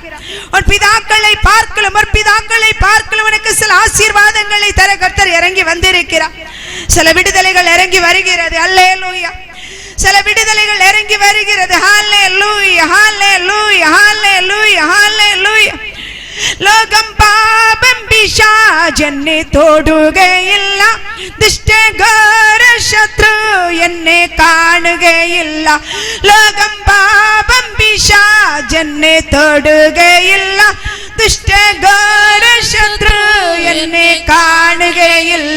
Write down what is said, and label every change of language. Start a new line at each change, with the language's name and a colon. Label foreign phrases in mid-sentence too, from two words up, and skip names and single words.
Tamil: உன் பிதாக்களை பார்க்கலும் முற்பிதாக்களை பார்க்கலும் உனக்கு சில ஆசீர்வாதங்களை தர கர்த்தர் இறங்கி வந்திருக்கிறார். சில விடுதலைகள் இறங்கி வருகிறது. அல்லேலூயா. சில விடுதலைகள் இறங்கி வருகிறது. ஹல்லேலூயா, ஹல்லேலூயா, ஹல்லேலூயா, ஹல்லேலூயா.
Malayalam: ലോകം പാപം പിശാചെന്നെ തൊടുകയില്ല. ദുഷ്ടഘോര ശത്രു എന്നെ കാണുകയില്ല. ലോകം പാപം പിശാചെന്നെ തൊടുകയില്ല. ദുഷ്ടഘോര ശത്രു എന്നെ കാണുകയില്ല.